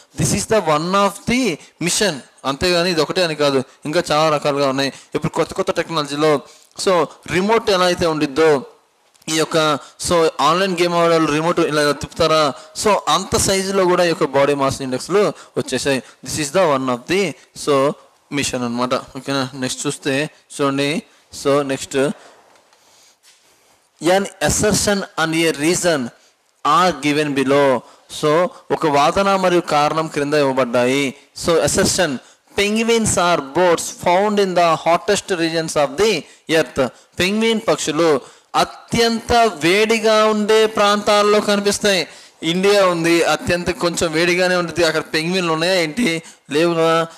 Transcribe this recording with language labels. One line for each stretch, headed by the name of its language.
Telugu: This is the one of the machine. అంతేగాని ఇది ఒకటే అని కాదు, ఇంకా చాలా రకాలుగా ఉన్నాయి. ఇప్పుడు కొత్త టెక్నాలజీలో సో రిమోట్ ఎలా అయితే ఉండిద్దో ఈ యొక్క సో ఆన్లైన్ గేమ్ ఆడే రిమోట్ ఇలా తిప్పుతారా, సో అంత సైజులో కూడా ఈ యొక్క బాడీ మాస్ ఇండెక్స్లు వచ్చేసాయి.
English: This is the one of the so mission అనమాట. ఓకేనా? Next చూస్తే చూడండి, so next an assertion and a reason are given below. So ఒక వాదన మరియు కారణం క్రింద ఇవ్వబడ్డాయి. So assertion, penguins are birds found in the hottest regions of the earth. Penguin పక్షులు
Telugu: అత్యంత వేడిగా ఉండే ప్రాంతాల్లో కనిపిస్తాయి. ఇండియా ఉంది, అత్యంత కొంచెం వేడిగానే ఉంటుంది. అక్కడ పెంగ్విన్లు ఉన్నాయా ఏంటి? లేవు కదా.